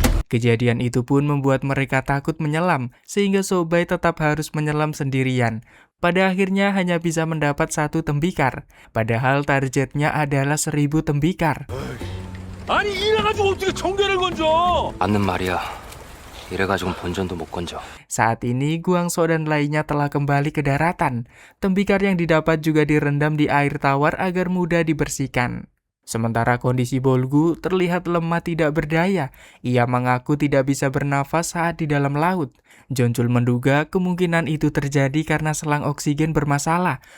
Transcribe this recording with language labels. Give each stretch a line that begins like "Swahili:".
Korean: Kejadian itu pun membuat mereka takut menyelam, sehingga Sobai tetap harus menyelam sendirian. Pada akhirnya hanya bisa mendapat 1 tembikar, padahal targetnya adalah 1000 tembikar. 아니 이래가지고 어떻게 정계를 건져? 맞는 말이야. 이래가지고 본전도 못 건져.
Indonesian: Saat ini Guangso dan lainnya telah kembali ke daratan. Tembikar yang didapat juga direndam di air tawar agar mudah dibersihkan. Sementara kondisi Bolgu terlihat lemah tidak berdaya. Ia mengaku tidak bisa bernafas saat di dalam laut. Joncul menduga kemungkinan itu terjadi karena selang oksigen bermasalah.